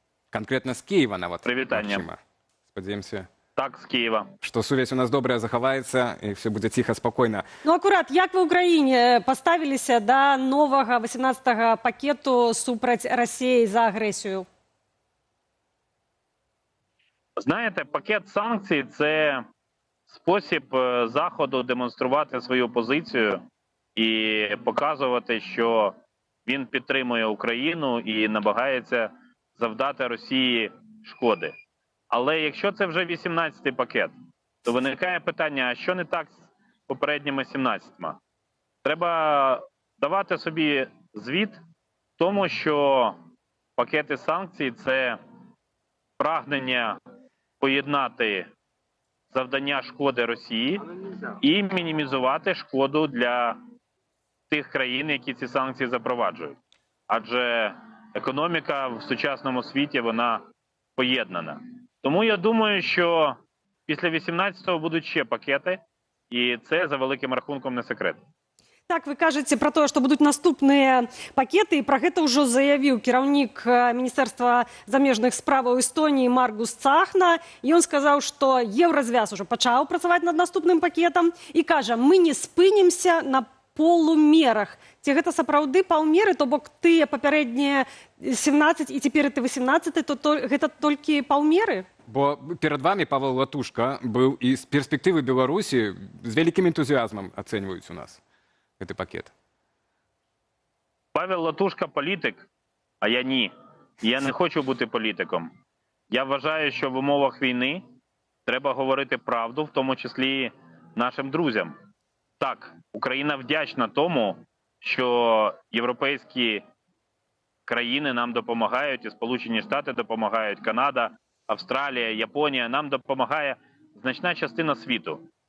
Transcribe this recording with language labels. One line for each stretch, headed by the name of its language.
Belarusian: Канкрэтна з Кіева нават. Прывітанне. Спадзяемся.
Ukrainian: Так, з Києва.
Belarusian: Што сувязь у нас добрая захаваецца, і все будзе ціха, спакойна. Ну, акурат, як вы ў Украіне паставіліся да новага 18-го пакету супраць Расіі за агрэсію?
Ukrainian: Знаєте, пакет санкцій – це спосіб Заходу демонструвати свою позицію і показувати, що він підтримує Україну і намагається завдати Росії шкоди. Але якщо це вже 18-й пакет, то виникає питання, а що не так з попередніми 17-ма? Треба давати собі звіт в тому, що пакети санкцій – це прагнення поєднати завдання шкоди Росії і мінімізувати шкоду для тих країн, які ці санкції запроваджують. Адже економіка в сучасному світі, вона поєднана. Тому я думаю, що після 18-го будуть ще пакети, і це за великим рахунком не секрет.
Belarusian: Так, вы кажаце пра тое, што будуць наступныя пакеты, і пра гэта ўжо заявіў кіраўнік Міністэрства замежных справаў Эстоніі Маргус Цахна. Ён сказаў, што Еўразвяз ужо пачаў працаваць над наступным пакетам і кажа, мы не спынімся на полумерах. Ці гэта сапраўды паўмеры, то бок тыя папярэднія 17 і цяпер ты 18, то гэта толькі паўмеры? Бо перад вами Павел Латушка быў і з перспектывы Беларусі з вялікім энтузіазмам ацэньваюць у нас гэты пакет.
Ukrainian: Павел Латушка політик, а я ні. Я не хочу бути політиком. Я вважаю, що в умовах війни треба говорити правду, в тому числі нашим друзям. Так, Україна вдячна тому, що європейські країни нам допомагають, і Сполучені Штати допомагають, Канада, Австралія, Японія, нам допомагає значна частина світу.